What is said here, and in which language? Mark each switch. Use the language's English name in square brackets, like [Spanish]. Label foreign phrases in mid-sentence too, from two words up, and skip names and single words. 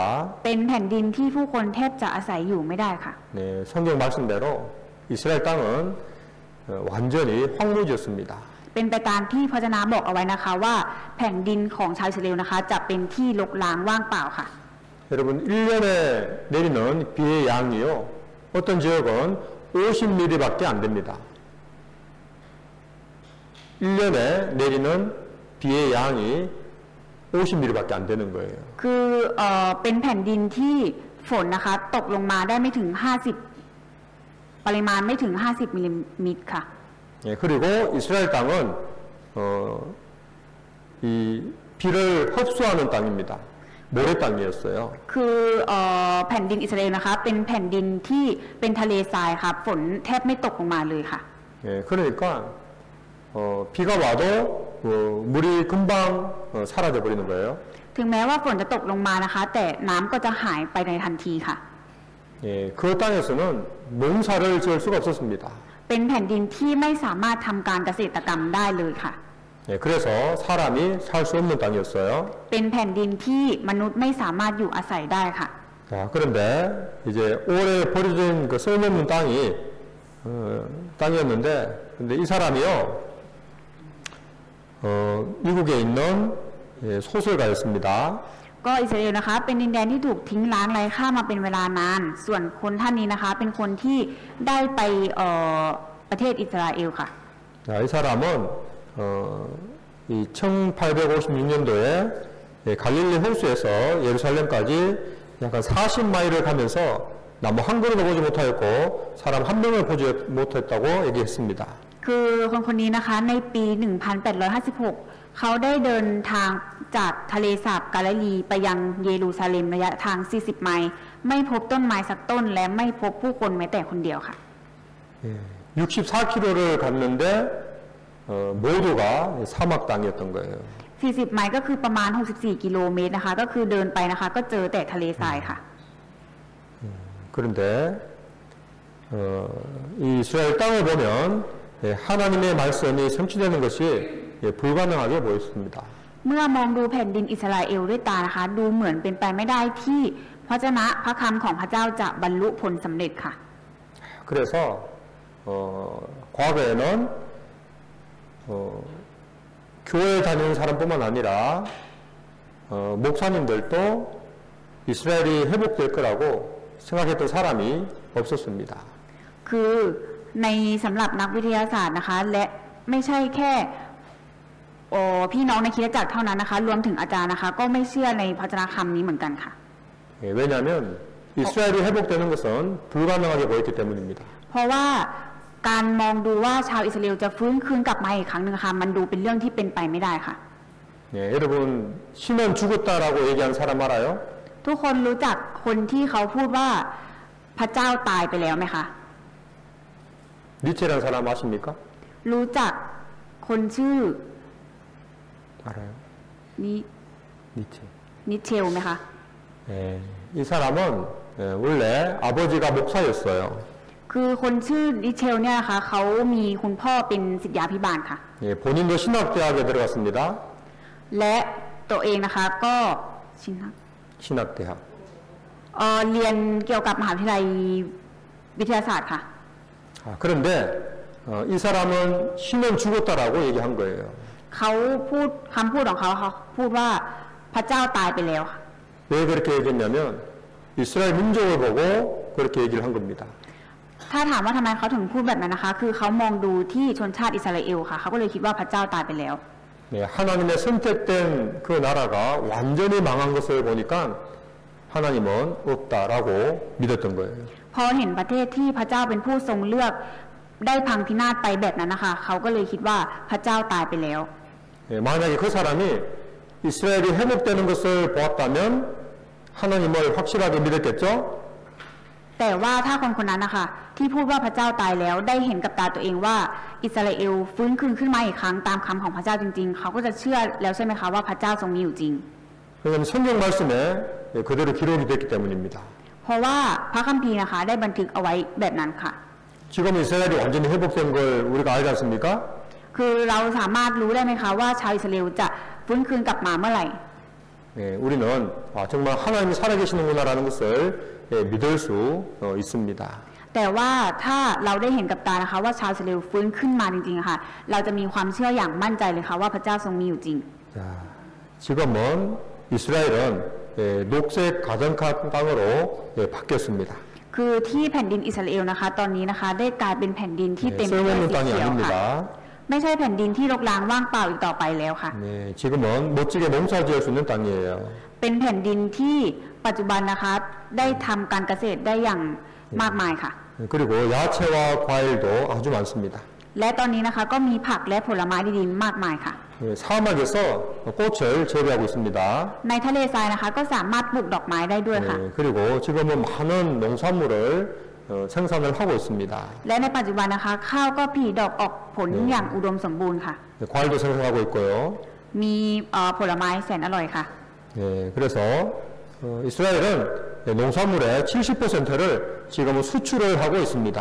[Thai] เป็นแผ่นดินที่ผู้คนแทบจะอาศัยอยู่ไม่ได้ค่ะ [Korean] 네, 성경 말씀대로 이스라엘 땅은 완전히 황무지였습니다. [Thai] เป็นไปตามที่พระวจนะบอกเอาไว้นะคะว่าแผ่นดินของชาวอิสราเอลนะคะจะเป็นที่รกร้างว่างเปล่าค่ะ [Korean] 여러분 1년에 내리는 비의 양이요. 어떤 지역은 50mm밖에 안 됩니다. 1년에 내리는 비의 양이 50mm밖에 안 되는 거예요. [Thai] คือเป็นแผ่นดินที่ฝนนะคะตกลงมาได้ไม่ถึง50ปริมาณไม่ถึง50มิลลิเมตรค่ะ [Korean] 예, 그리고 이스라엘 땅은 이 비를 흡수하는 땅입니다. 모래 땅이었어요. [Thai] คือแผ่นดินอิสราเอลนะคะเป็นแผ่นดินที่เป็นทะเลทรายค่ะฝนแทบไม่ตกลงมาเลยค่ะ [Korean] 예, 그러니까 비가 와도 물이 금방 사라져 버리는 거예요. [Thai] ถึงแม้ว่าฝนจะตกลงมานะคะ แต่น้ำก็จะหายไปในทันทีค่ะ [Korean] 예, 그 땅에서는 농사를 지을 수가 없었습니다. [Thai] เป็นแผ่นดินที่ไม่สามารถทำการเกษตรกรรมได้เลยค่ะ [Korean] 예, 그래서 사람이 살 수 없는 땅이었어요. [Thai] เป็นแผ่นดินที่มนุษย์ไม่สามารถอยู่อาศัยได้ค่ะ [Korean] 자, 그런데 이제 오래 버려진 그 쓸모없는 땅이었는데, 근데 이 사람이요, 미국에 있는 소설가였습니다. [Thai] ก็อิสราเอลนะคะเป็นดินแดนที่ถูกทิ้งร้างไร้ค่ามาเป็นเวลานาน ส่วนคนท่านนี้นะคะเป็นคนที่ได้ไปประเทศอิสราเอลค่ะ [Korean] 자, 이 사람은 이 1856년도에 갈릴리 호수에서 예루살렘까지 약간 40마일을 가면서 나무 한 그루도 보지 못하였고 사람 한 명을 보지 못했다고 얘기했습니다. [Thai] คือคนคนนี้นะคะในปี 1856 เขาได้เดินทางจากทะเลสาบกาลิลีไปยังเยรูซาเล็มระยะทาง 40 ไมล์ไม่พบต้นไม้สักต้นและไม่พบผู้คนแม้แต่คนเดียวค่ะ [Korean] 64km를 갔는데 모두가 사막 땅이었던 거예요. [Thai] 40 ไมล์ก็คือประมาณ 64 กิโลเมตรนะคะ ก็คือเดินไปนะคะ ก็เจอแต่ทะเลทรายค่ะ [Korean] 그런데 이 이스라엘 땅을 보면 하나님의 말씀이 성취되는 것이 불가능하게 보였습니다. [Thai] เมื่อมองดูแผ่นดินอิสราเอลด้วยตานะคะ ดูเหมือนเป็นไปไม่ได้ที่พระวจนะพระคำของพระเจ้าจะบรรลุผลสำเร็จค่ะ [Korean] 그래서 과거에는 교회 다니는 사람뿐만 아니라 목사님들도 이스라엘이 회복될 거라고 생각했던 사람이 없었습니다. [Thai] คือในสำหรับนักวิทยาศาสตร์นะคะ และไม่ใช่แค่พี่น้องในคริสตจักรเท่านั้นนะคะ รวมถึงอาจารย์นะคะ ก็ไม่เชื่อในพระวจนะคำนี้เหมือนกันค่ะ [Korean] 왜냐하면 이스라엘이 회복되는 것은 불가능하게 보였기 때문입니다. [Thai] เพราะว่าการมองดูว่าชาวอิสราเอลจะฟื้นคืนกลับมาอีกครั้งหนึ่งค่ะมันดูเป็นเรื่องที่เป็นไปไม่ได้ค่ะ [Korean] 여러분 신은 죽었다라고 얘기한 사람 알아요? [Thai] ทุกคนรู้จักคนที่เขาพูดว่าพระเจ้าตายไปแล้วไหมคะ [Korean] 니체라는 사람 아십니까? [Thai] รู้จักคนชื่อ [Korean] 알아요. 니체. [Thai] นิเชลไหมคะ [Korean] 이 사람은 원래 아버지가 목사였어요. [Thai] คือคนชื่อนิเชลเนี่ยนะคะเขามีคุณพ่อเป็นศิษยาภิบาลค่ะ [Korean] 본인도 신학대학에 들어갔습니다. [Thai] และตัวเองนะคะก็ [Korean] 신학대학. [Thai] เรียนเกี่ยวกับมหาวิทยาลัยวิทยาศาสตร์ค่ะ [Korean] 그런데 이 사람은 신은 죽었다라고 얘기한 거예요. [Thai] เขาพูดคำพูดของเขาพูดว่าพระเจ้าตายไปแล้วค่ะ [Korean] 왜 그렇게 얘기했냐면 이스라엘 민족을 보고 그렇게 얘기를 한 겁니다. [Thai] ถ้าถามว่าทำไมเขาถึงพูดแบบนั้นนะคะ คือเขามองดูที่ชนชาติอิสราเอลค่ะเขาก็เลยคิดว่าพระเจ้าตายไปแล้ว [Korean] 하나님의 선택된 그 나라가 완전히 망한 것을 보니까 하나님은 없다라고 믿었던 거예요. [Thai] พอเห็นประเทศที่พระเจ้าเป็นผู้ทรงเลือกได้พังพินาศไปแบบนั้นนะคะเขาก็เลยคิดว่าพระเจ้าตายไปแล้ว [Korean] 만약에 그 사람이 이스라엘이 회복되는 것을 보았다면 하나님을 확실하게 믿었겠죠? [Thai] แต่ว่าถ้าคนคนนั้นนะคะที่พูดว่าพระเจ้าตายแล้วได้เห็นกับตาตัวเองว่าอิสราเอลฟื้นคืนขึ้นมาอีกครั้งตามคำของพระเจ้าจริงๆเขาก็จะเชื่อแล้วใช่ไหมคะว่าพระเจ้าทรงมีอยู่จริง [Korean] 그건 성경 말씀에 그대로 기록이 됐기 때문입니다. [Thai] เพราะว่าพระคัมภีร์นะคะได้บันทึกเอาไว้แบบนั้นค่ะ [Korean] 지금 이스라엘이 완전히 회복된 걸 우리가 알지 않습니까? [Thai] คือเราสามารถรู้ได้ไหมคะว่าชาวอิสราเอลจะฟื้นคืนกลับมาเมื่อไหร่ [Korean] 우리는 정말 하나님이 살아계시는구나라는 것을 믿을 수 있습니다. [Thai] แต่ว่าถ้าเราได้เห็นกับตานะคะว่าชาวอิสราเอลฟื้นขึ้นมาจริงๆค่ะเราจะมีความเชื่ออย่างมั่นใจเลยค่ะว่าพระเจ้าทรงมีอยู่จริง [Korean] 자, 지금은 이스라엘은 녹색 가정카 땅으로 바뀌었습니다. [Thai] คือที่แผ่นดินอิสราเอลนะคะตอนนี้นะคะได้กลายเป็นแผ่นดินที่เต็มไปด้วยสีเขียวค่ะไม่ใช่แผ่นดินที่รกร้างว่างเปล่าอีกต่อไปแล้วค่ะ [Korean] 지금은 멋지게 농사지을 수 있는 땅이에요. [Thai] เป็นแผ่นดินที่ปัจจุบันนะคะได้ทำการเกษตรได้อย่างมากมายค่ะ [Korean] 그리고 야채와 과일도 아주 많습니다. [Thai] และตอนนี้นะคะก็มีผักและผลไม้ดีๆมากมายค่ะ [Korean] 사막에서 꽃을 재배하고 있습니다. [Thai] ในทะเลทรายนะคะก็สามารถปลูกดอกไม้ได้ด้วยค่ะ [Korean] 그리고 지금은 많은 농산물을 생산을 하고 있습니다. [Thai] และในปัจจุบันนะคะข้าวก็ผลิดอกออกผลอย่างอุดมสมบูรณ์ค่ะ [Korean] 과일도 생산하고 있고요. [Thai] มีผลไม้แสนอร่อยค่ะ [Korean] 그래서 이스라엘은 농산물의 70%를 지금은 수출을 하고 있습니다.